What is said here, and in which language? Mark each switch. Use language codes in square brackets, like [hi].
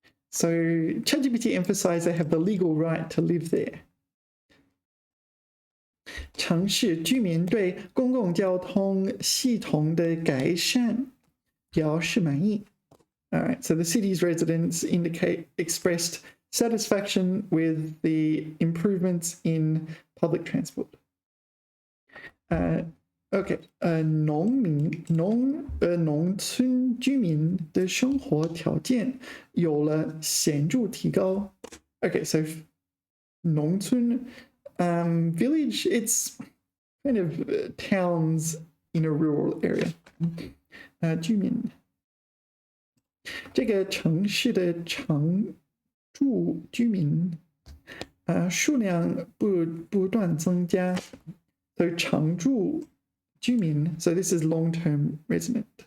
[en] So ChatGPT emphasized they have the legal right to live there. [zh] 城市居民对公共交通系统的改善表示满意。 [en] All right, so the city's residents expressed satisfaction with the improvements in public transport. Okay, [zh] 农村居民的生活条件有了显著提高。 [en] Okay, so 农村 village, it's kind of towns in a rural area. [zh] 居民这个城市的常住居民数量不断增加。So 常住居民, [en] so this is long-term resident.